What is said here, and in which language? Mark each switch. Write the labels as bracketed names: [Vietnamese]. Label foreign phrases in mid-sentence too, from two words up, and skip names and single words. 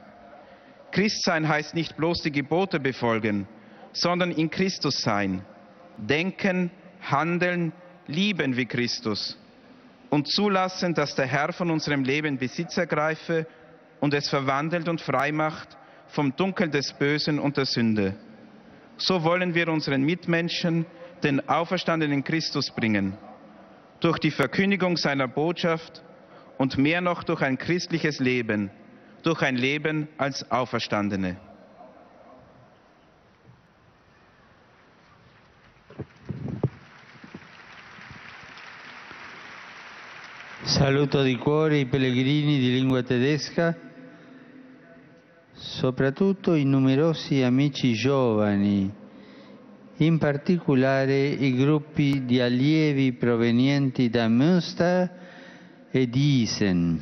[German] Christsein heißt nicht bloß die Gebote befolgen, sondern in Christus sein, denken, handeln, lieben wie Christus und zulassen, dass der Herr von unserem Leben Besitz ergreife und es verwandelt und frei macht vom Dunkel des Bösen und der Sünde. So wollen wir unseren Mitmenschen den auferstandenen Christus bringen, durch die Verkündigung seiner Botschaft und mehr noch durch ein christliches Leben, durch ein Leben als Auferstandene. [Italian] Saluto di cuore i pellegrini di lingua tedesca, soprattutto i numerosi amici giovani, in particolare i gruppi di allievi provenienti da Münster e di Isen.